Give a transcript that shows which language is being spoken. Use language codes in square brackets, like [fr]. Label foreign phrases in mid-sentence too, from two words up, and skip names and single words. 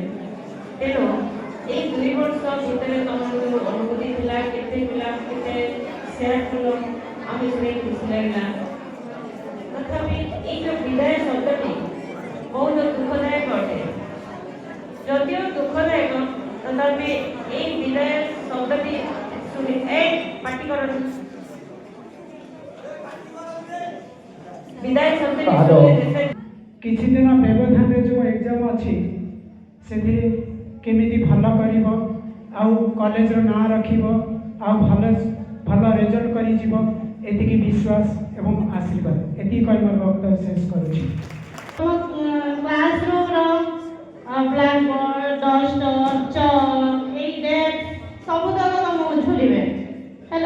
[or] ତେଣୁ ଏଇ 2 ବର୍ଷ ଭିତରେ ତମର ଯେଉଁ ଅନୁଭୂତି ଥିଲା, କେତେ ପିଲା କେତେ ସେୟାର କଲ, ଆମେ ଶୁଣି ଖୁସି ଲାଗିଲା। ତଥାପି ଏଇ ଯେଉଁ ବିଦାୟ ଶବ୍ଦଟି ବହୁତ ଦୁଃଖଦାୟକ ଅଟେ। ଯଦିଓ ଦୁଃଖଦାୟକ, ତଥାପି [bn] এই বিদায় শব্দটি শুনি এই পাটি করুন। বিদায় শব্দটি শুনি [or] କିଛି ଦିନ ବ୍ୟବଧାନରେ ଯେଉଁ ଏକ୍ଜାମ୍ ଅଛି ସେଥିରେ କେମିତି ଭଲ କରିବ, ଆଉ କଲେଜର ନାଁ ରଖିବ, ଆଉ ଭଲ ରେଜଲ୍ଟ କରିଯିବ, ଏତିକି ବିଶ୍ୱାସ ଏବଂ ଆଶୀର୍ବାଦ। ଏତିକି କହି ମୋର ବକ୍ତବ୍ୟ ଶେଷ କରୁଛି। [en] classroom's blackboard, duster, chalk, [or] ଏଇ ଡେସ୍କ ସବୁତକ ତମକୁ ଝୁଲିବେ ହେଲା।